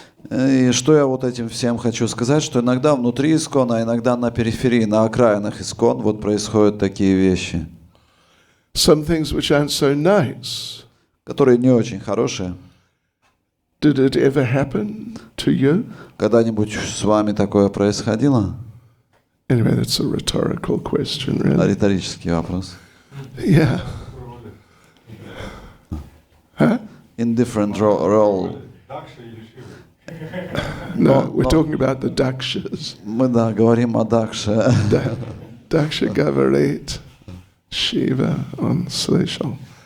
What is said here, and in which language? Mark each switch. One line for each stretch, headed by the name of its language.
Russian: И что я вот этим всем хочу сказать, что иногда внутри ИСККОН, а иногда на периферии, на окраинах ИСККОН вот происходят такие вещи.
English: Some things which aren't so nice.
Russian: Которые не очень хорошие.
English: Did it ever happen to you?
Russian: Когда-нибудь с вами такое происходило?
English: Anyway, that's a rhetorical question, really.
Russian: Риторический вопрос.
English: Yeah. Huh? In different role. No, we're talking about the dakshas.
Russian: Мы, да, говорим о Дакше. Daksha говорит, Shiva, он слышал.